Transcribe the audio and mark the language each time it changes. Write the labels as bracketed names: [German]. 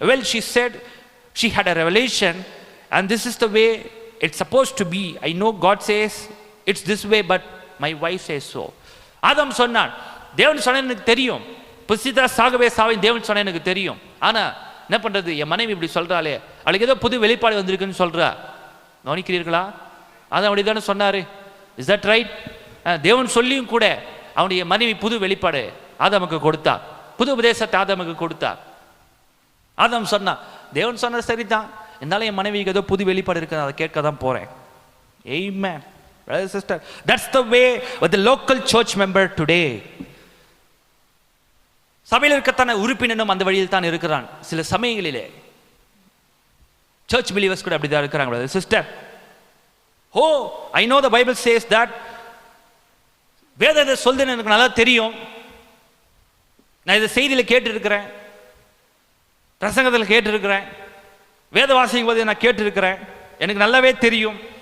[English] She said she had a revelation and this is the way it's supposed to be. I know God says it's this way, but my wife says so. [Tamil] ஆதாம் சொன்னான், தேவன் சொன்ன எனக்கு தெரியும், புசித்தா சாகவே சாவேன் தேவன் சொன்ன எனக்கு தெரியும். ஆனா என்ன பண்றது, என் மனைவி இப்படி சொல்றாளே, அவளுக்கு ஏதோ புது வெளிப்பாடு வந்திருக்குன்னு சொல்றா. கவனிக்கிறீர்களா? அது அப்படி தானே சொன்னாரு. [English] Is that right? [Tamil] தேவன் சொல்லியும் கூட அவனுடைய மனைவி புது வெளிப்பாடு ஆதாமுக்கு கொடுத்தா, புது உபதேசத்தை ஆதாமுக்கு கொடுத்தா. ஆதாம் சொன்னா, தேவன் சொன்ன சரிதான், என்னால என் மனைவிக்கு ஏதோ புது வெளிப்பாடு இருக்கு, அதை கேட்க தான் போறேன். ஆமென். [English] Brother, sister, that's the way with the local church member today. [Tamil] சபையில் இருக்கத்தான உறுப்பினனும் அந்த வழியில் தான் இருக்கிறான். சில சமயங்களிலே [English] church believers [Tamil] கூட அப்படிதான் இருக்கிறாங்க. [English] brother, sister, oh, I know the Bible says that. [Tamil] வேதத்தை சொல்லுன்னு எனக்கு நல்லா தெரியும், நான் இதை செய்தியில் கேட்டு இருக்கிறேன், பிரசங்கத்தில் கேட்டு இருக்கிறேன், வேத வாசிக்கும் போது நான் கேட்டு இருக்கிறேன், எனக்கு நல்லாவே தெரியும்.